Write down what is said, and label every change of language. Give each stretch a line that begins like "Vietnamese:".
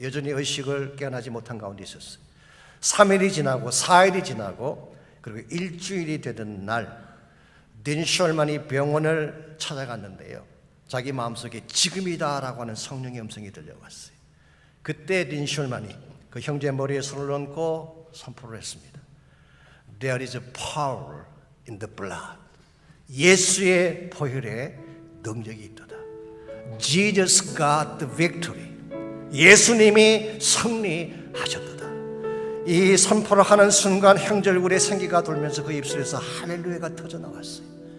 Korean: 여전히 의식을 깨어나지 못한 가운데 있었어요. 3일이 지나고 4일이 지나고 그리고 일주일이 되던 날 딘 숄만이 병원을 찾아갔는데요. 자기 마음속에 지금이다라고 하는 성령의 음성이 들려왔어요. 그때 딘 숄만이 그 형제의 머리에 손을 얹고 선포를 했습니다.
English: There is a power in the blood.
Korean: 예수의 보혈에 능력이 있도다.
English: Jesus got the victory.
Korean: 예수님이 승리하셨도다. 이 선포를 하는 순간 형제 얼굴에 생기가 돌면서 그 입술에서 할렐루야가 터져나왔어요.